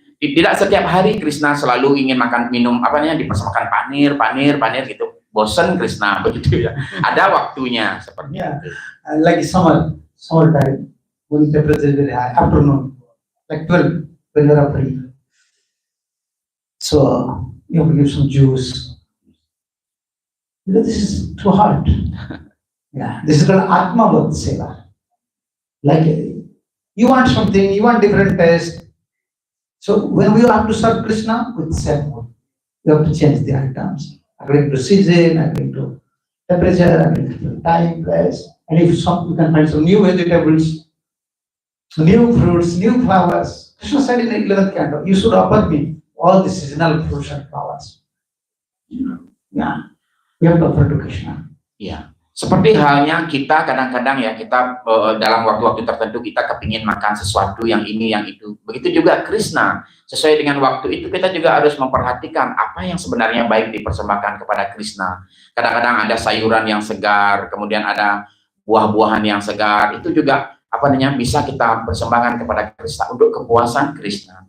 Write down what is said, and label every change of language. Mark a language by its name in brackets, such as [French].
[Indonesian] Tidak setiap hari Krishna selalu ingin minum dipersembahkan panir gitu. Bosan Krishna begitu ya. Ada waktunya seperti itu. [English] Like summer time, when temperature is very high, afternoon, like 12, when you are free. So you have to give some juice. Because this is too hot. Yeah, this is called Atma Bhakti Seva. Like you want something, you want different taste. So when we have to serve Krishna with same food, you have to change the items according to season, according to temperature, according to time, place. And if you can find some new vegetables, new fruits, new flowers. Krishna said in the 11th canto, you should offer me all the seasonal fruits and flowers. Yeah, we have to offer to Krishna. Yeah. [Indonesian] Seperti halnya kita kadang-kadang ya kita dalam waktu-waktu tertentu kita kepingin makan sesuatu yang ini yang itu. Begitu juga Krishna, sesuai dengan waktu itu kita juga harus memperhatikan apa yang sebenarnya baik dipersembahkan kepada Krishna. Kadang-kadang ada sayuran yang segar, kemudian ada buah-buahan yang segar, itu juga bisa kita persembahkan kepada Krishna untuk kepuasan Krishna.